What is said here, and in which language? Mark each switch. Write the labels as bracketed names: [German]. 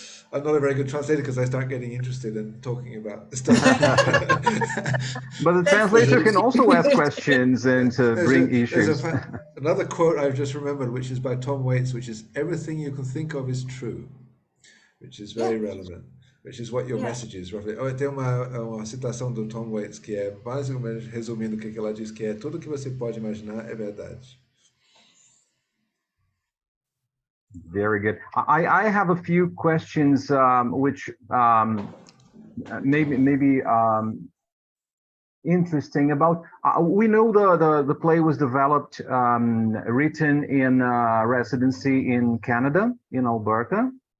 [English] I'm not a very good translator because I start getting interested in talking about stuff. But the translator can also ask questions and bring issues. Another quote I've just remembered, which is by Tom Waits, which is, "Everything you can think of is true," which is very relevant, which is what your message is, roughly. [Portuguese] Tem uma citação do Tom Waits que é mais ou menos resumindo o que ela diz, que é tudo que você pode imaginar é verdade. [English] Very good. I have a few questions which maybe interesting about. We know the play was developed, written in residency in Canada, in Alberta.